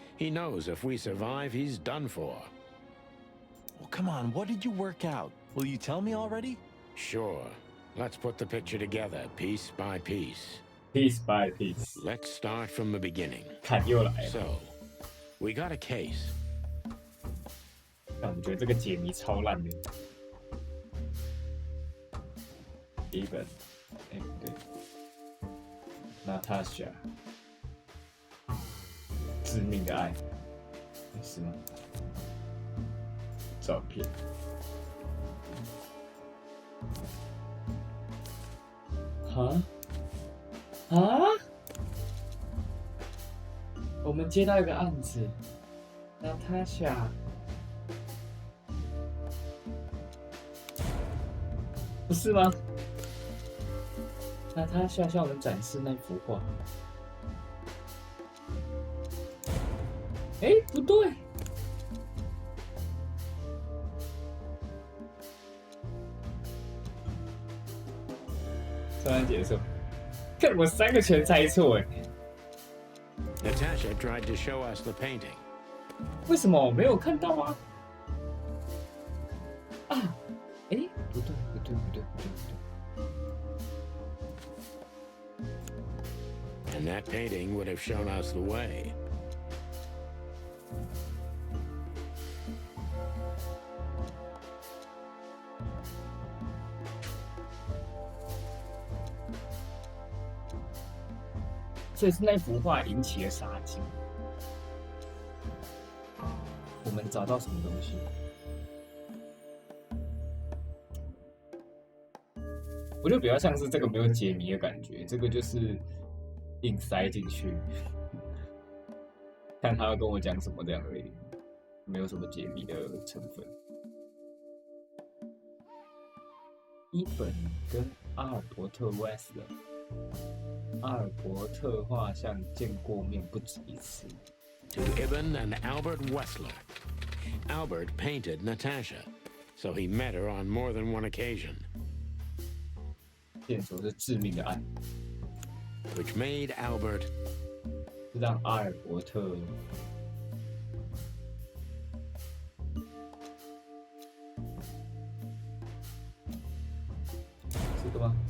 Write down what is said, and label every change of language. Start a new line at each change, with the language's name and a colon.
English: He knows if we survive, he's done for. Well, come on. What did you work out? Will you tell me already? Sure. Let's put the picture together, piece by piece. piece by piece， Let's start from the beginning.
Chinese: 看又来了。
English: So, we got a case.
Chinese: 但我觉得这个解谜超烂的。第一本，哎，不对，Natasha， 致命的爱，是吗？照片。啊？啊？我们接到一个案子，Natasha。不是吗？那他向我们展示那幅画。哎，不对。突然结束，看我3个全猜错哎，
English: Natasha tried to show us the painting.
Chinese: 为什么我没有看到啊？啊，哎，不对，不对，不对，不对，不对。
English: And that painting would have shown us the way.
Chinese: 所以是那幅画引起了杀机。我们找到什么东西？我就比较像是这个没有解谜的感觉，这个就是硬塞进去，看他要跟我讲什么这样而已，没有什么解谜的成分。伊本跟阿尔伯特 Westler， 阿尔伯特画像见过面不止一次。
English: To Ibn and Albert Wessler. Albert painted Natasha, so he met her on more than one occasion.
Chinese: 线索是致命的案，
English: Which made Albert
Chinese: 是让阿尔伯特这个吗？